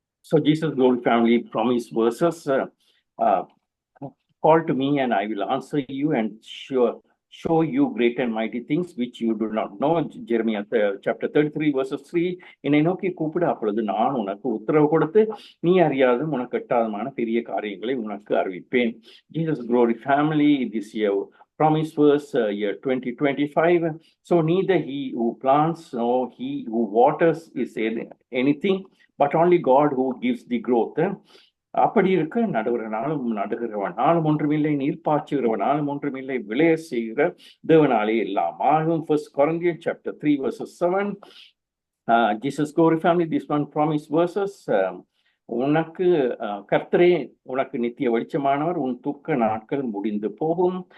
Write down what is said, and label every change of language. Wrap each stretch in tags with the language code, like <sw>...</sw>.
<en>So Jesus Glory family promise verses. Call to me and I will answer you and show you great and mighty things which you do not know. Jeremiah chapter 33 verses 3.</en> <ta>என்னை நோக்கி கூப்பிடு, அப்பொழுது நான் உனக்கு உத்தரவு கொடுத்து நீ அறியாதும் உனக்கு எட்டாதமான பெரிய காரியங்களை உனக்கு அறிவிப்பேன்.</ta> <en>Jesus Glory Family, this year promise verse year 2025. So neither he who plants nor he who waters is anything, but only God who gives the growth.</en> <ta>அப்படி இருக்க நடுகிறவனாலும் ஒன்றுமில்லை, நீர் பாய்ச்சுகிறவனாலும் ஒன்றுமில்லை, விளைய செய்கிற தேவனாலே எல்லாம் ஆகும்.</ta> <en>1 Corinthians chapter 3 verses 7. Jesus Glory Family, this one promise verses.</en> <ta>உனக்கு கர்த்தரே உனக்கு நித்திய வெளிச்சமானவர், உன் துக்க நாட்கள் முடிந்து போகும்.</ta>